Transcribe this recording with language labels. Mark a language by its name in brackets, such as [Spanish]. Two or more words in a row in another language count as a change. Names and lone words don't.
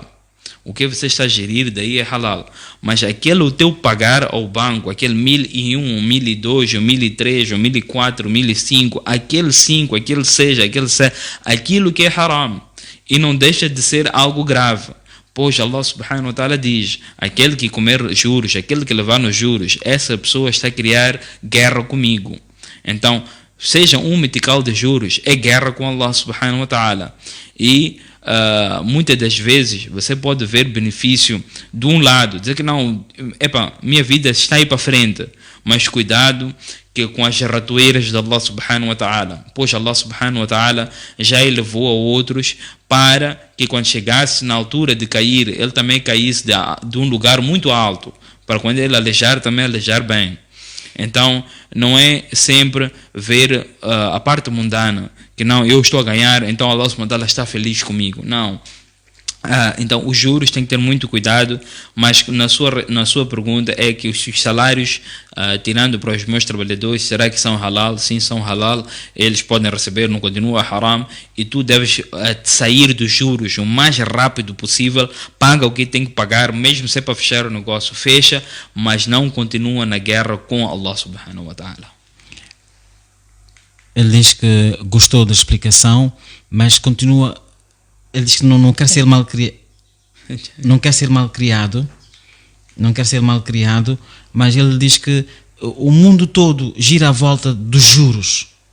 [Portuguese] O que você está a gerir daí é halal. Mas aquele o teu pagar ao banco, aquele 1001, ou 1002, ou 1003, ou 1004, ou 1005, aquele 5, aquele 6, aquele 7, aquilo que é haram. E não deixa de ser algo grave. Pois [Arabic] الله سبحانه وتعالى [Portuguese] diz: aquele que comer juros, aquele que levar nos juros, essa pessoa está a criar guerra comigo. Então, seja um metical de juros, é guerra com [Arabic] الله سبحانه وتعالى. [Portuguese] E muitas das vezes você pode ver benefício de um lado, dizer que não, minha vida está aí para frente, mas cuidado que com as ratoeiras de [Arabic] الله سبحانه وتعالى, [Portuguese] pois [Arabic] الله سبحانه وتعالى [Portuguese] já elevou a outros para que quando chegasse na altura de cair, ele também caísse de um lugar muito alto, para quando ele alejar, também alejar bem. Então, não é sempre ver a parte mundana, que não, eu estou a ganhar, então [Arabic] الله سبحانه وتعالى [Portuguese] está feliz comigo. Não. Então, os juros têm que ter muito cuidado, mas na sua pergunta é que os salários, tirando para os meus trabalhadores, será que são halal? Sim, são halal, eles podem receber, não continua haram, e tu deves sair dos juros o mais rápido possível, paga o que tem que pagar, mesmo se é para fechar o negócio, fecha, mas não continua na guerra com [Arabic] الله سبحانه وتعالى. [Portuguese] Ele diz que gostou da explicação, mas continua. Ele diz que não quer ser mal criado. Não quer ser mal criado. Não quer ser mal criado, mas ele diz que o mundo todo gira à volta dos juros.